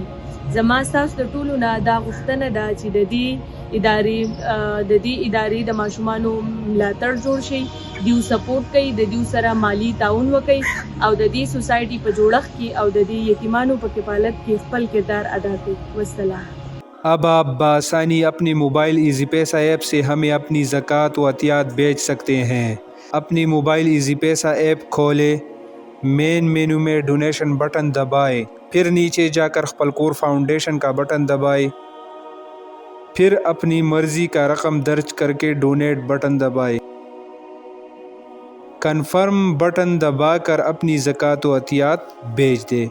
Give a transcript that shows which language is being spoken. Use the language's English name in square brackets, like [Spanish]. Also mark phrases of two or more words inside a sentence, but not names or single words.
[Pashto] زما ستاسو د ټولو نه دا غوښتنه ده چې د دې ادارې د ماشومانو ملاتړ جوړ شي، دیو سپورټ کوي، د دیو سره مالی تعاون وکړي او د دې سوسایټي په جوړښت کې او د دې یتیمانو په کفالت کې خپل کردار ادا کړي. والسلام. [Urdu] اب آپ بآسانی اپنے موبائل ایزی پیسہ ایپ سے ہمیں اپنی زکوٰۃ و عطیات بھیج سکتے ہیں۔ اپنی موبائل ایزی پیسہ ایپ کھولے، مین مینو میں ڈونیشن بٹن دبائے، پھر نیچے جا کر خپل کور فاؤنڈیشن کا بٹن دبائے، پھر اپنی مرضی کا رقم درج کر کے ڈونیٹ بٹن دبائے، کنفرم بٹن دبا کر اپنی زکوٰۃ و عطیات بھیج دے۔